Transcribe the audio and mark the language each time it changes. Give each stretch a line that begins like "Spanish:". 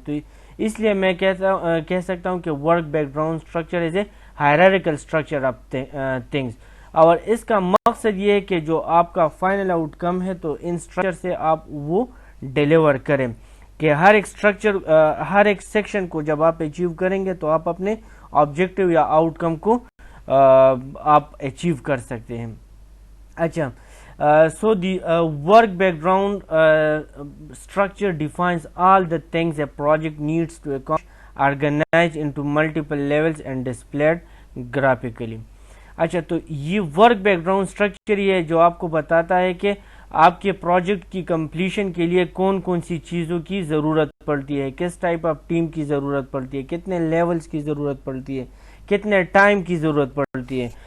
Urdu: تو اس لیے میں کہہ سکتا ہوں کہ
English: work background structure is a hierarchical structure of things,
Urdu: اور اس کا مقصد یہ ہے کہ جو آپ کا فائنل آؤٹ کم ہے تو ان اسٹرکچر سے آپ وہ ڈیلیور کریں, کہ ہر ایک اسٹرکچر ہر ایک سیکشن کو جب آپ اچیو کریں گے تو آپ اپنے آبجیکٹیو یا آؤٹ کم کو آپ اچیو کر سکتے ہیں.
English: اچھا so the work background structure defines all the things a project needs to accomplish, organized into multiple levels and displayed graphically.
Urdu: اچھا تو یہ ورک بیک گراؤنڈ اسٹرکچر یہ ہے جو آپ کو بتاتا ہے کہ آپ کے پروجیکٹ کی کمپلیشن کے لیے کون کون سی چیزوں کی ضرورت پڑتی ہے, کس ٹائپ آف ٹیم کی ضرورت پڑتی ہے, کتنے لیولز کی ضرورت پڑتی ہے, کتنے ٹائم کی ضرورت پڑتی ہے.